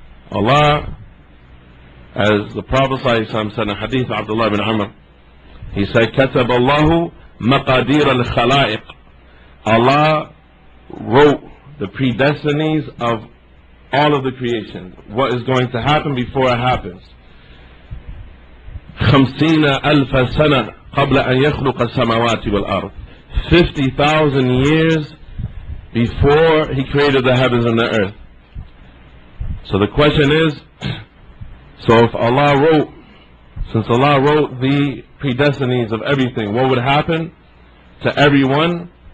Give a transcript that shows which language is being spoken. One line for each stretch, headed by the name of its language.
English: Allah, as the Prophet ﷺ said in a hadith of Abdullah ibn Amr, he said,
Arabic: كَتَبَ اللَّهُ مَقَادِيرَ الْخَلَائِقِ.
English: Allah wrote the predestinies of all of the creation. What is going to happen before it happens.
Arabic: 50,000 سنة قبل أن يخلق السماوات والأرض.
English: 50,000 years before He created the heavens and the earth. So the question is, so if Allah wrote, since Allah wrote the predestinies of everything, what would happen to everyone